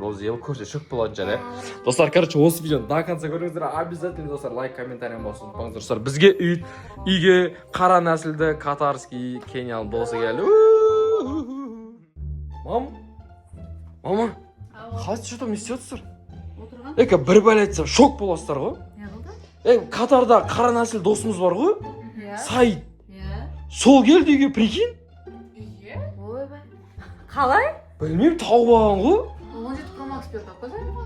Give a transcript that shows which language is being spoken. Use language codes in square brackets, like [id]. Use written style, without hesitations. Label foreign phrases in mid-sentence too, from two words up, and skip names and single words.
[kk] Ол зебі көрсе шөк болатын жар, Достар, короче, осы видеоны [ru] до конца [kk] көріңіздер. Обязательно, достар, лайк, комментарий болсын. Ұмытпаңыздар, достар. Бізге үйге қара нәсілді, катарский, кенияның досы келді. Мама, қалай что-то не істеп отырсыздар? Бір бәле айтсам шок боласыздар ғой. Катарда қара нәсіл досымыз бар ғой? Саид. Сол келді үйге, прикинь? Ойбай. Қалай? Білмеймін, тауып алған ғой. 17 Pro Max берді қойсай?